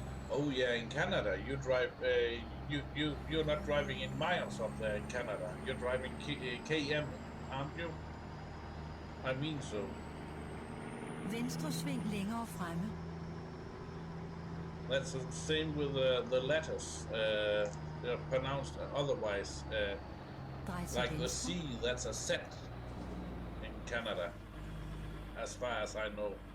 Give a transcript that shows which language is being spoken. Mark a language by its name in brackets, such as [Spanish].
[English] Oh yeah, in Canada you drive. You're not driving in miles up there in Canada. You're driving km, aren't you? I mean so. [Danish] Venstre sving længere fremme. [English] That's the same with the letters. They're pronounced otherwise. Like the C, that's a Z in Canada, as far as I know.